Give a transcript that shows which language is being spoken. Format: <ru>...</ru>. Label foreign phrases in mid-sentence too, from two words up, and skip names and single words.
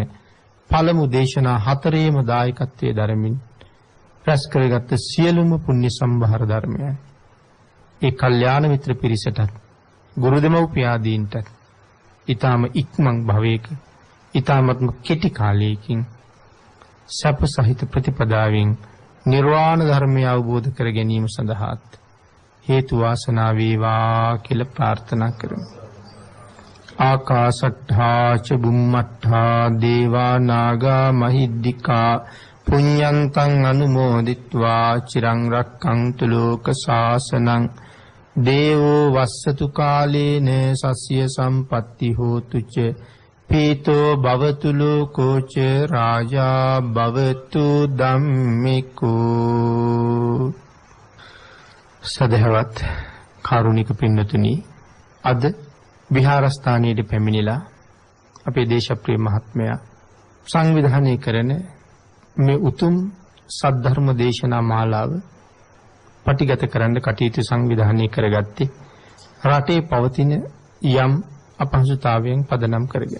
<si>පළමු දේශනා 4ේම දායකත්වයේ දරමින් රැස් කරගත් සියලුම පුණ්‍ය සම්භාර ධර්මයන් ඒ කල්යාණ මිත්‍ර පිරිසටත් ගුරු දෙමව්පියාදීන්ටත් ඊටම ඉක්මන් භවයක ඊටමත්ම කෙටි කාලයකින් සප සහිත ප්‍රතිපදාවෙන් නිර්වාණ ධර්මය අවබෝධ කර ගැනීම සඳහාත් හේතු වාසනා වේවා කියලා ප්‍රාර්ථනා කරමු.</si> <pi>ආකාශට්ඨා ච බුම්මට්ඨා දේවා නාග මහිද්దికා පුඤ්ඤන්තං අනුමෝදිත්වා චිරං රක්ඛන්තු ලෝක ශාසනං දේවෝ වස්සතු කාලේන සස්ය සම්පatti හෝතු ච පීතෝ භවතු ලෝකෝ ච රාජා භවතු ධම්මිකෝ.</pi> <si>සදහවත් කාරුණික පින්නතුනි, අද විහාරස්ථානයේ පැමිණිලා අපේ දේශප්‍රිය මහත්මයා සංවිධානය කරන මේ උතුම් සද්ධර්ම දේශනා මාලාව පටිගත කරන්න කටයුතු සංවිධානය කරගත්තේ රටේ පවතින යම් අපහසුතාවයන් පදනම් කරගෙන.</si>